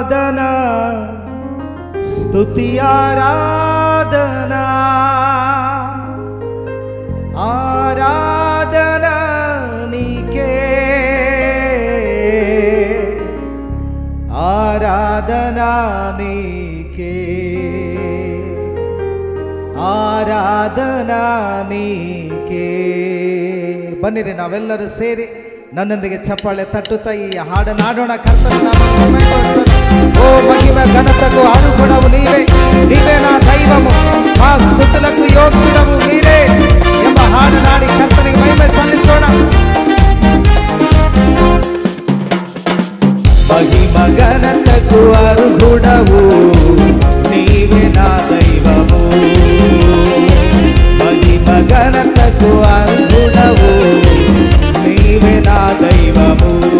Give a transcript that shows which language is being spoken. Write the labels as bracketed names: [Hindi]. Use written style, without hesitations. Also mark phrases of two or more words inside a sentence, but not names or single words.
[Telugu] వందనా స్తుతి ఆరాధనా ఆరాధనా నీకే ఆరాధనా నీకే ఆరాధనా నీకే. [Kannada] ಬನ್ನಿರಿ ನಾವೆಲ್ಲರೂ ಸೇರಿ ನನ್ನೊಂದಿಗೆ ಚಪ್ಪಾಳೆ ತಟ್ಟುತ್ತಾ ಈ ಹಾಡನ್ನು ಹಾಡೋಣ. ಕರ್ತನ ನಾಮಕ್ಕೆ ಮಹಿಮೆ. [Telugu] ఓ మహిమ ఘనతకు అనుగుణము నీవే, నీవే నా దైవము, మా స్తుతులకు యోగ్యుడము మీరే [Kannada] ಎಂಬ ಹಾಡನಾಡಿ ಕರ್ತನಿಗೆ ಮಹಿಮೆ ಸಲ್ಲಿಸೋಣ. [Telugu] మహిమ ఘనతకు అర్హుడవు నీవే నా దైవము, మహిమ ఘనతకు అర్హుడవు నీవే నా దైవము.